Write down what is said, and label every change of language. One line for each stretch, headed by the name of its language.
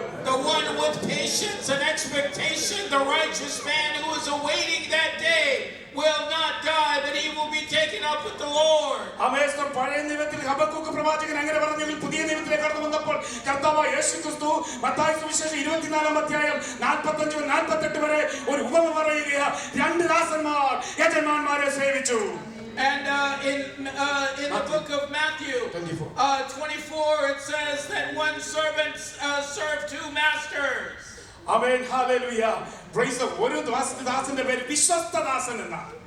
English: The one with patience and expectation, the righteous man who is awaiting that day, will not die, but he will be taken up with the Lord.
Malayalam: പഴയ നിയമത്തിൽ Habakkuk പ്രവാചകൻ അങ്ങനെ പറഞ്ഞെങ്കിൽ പുതിയ നിയമത്തിലേക്ക് കടന്നു വന്നപ്പോൾ കർത്താവായ യേശുക്രിസ്തു മത്തായി സുവിശേഷം 24-ാം അധ്യായം 45-48 വരെ ഒരു ഉപമ പറയുകയാണ്. രണ്ട് ദാസന്മാർ യജമാനന്മാരെ സേവിച്ചു.
English: And in the book of Matthew 24, it says that one servant served two masters. Amen, hallelujah. Praise the Lord.
Malayalam: ഒരു ദാസന്റെ പേര് വിശ്വസ്തദാസൻ എന്നാണ്.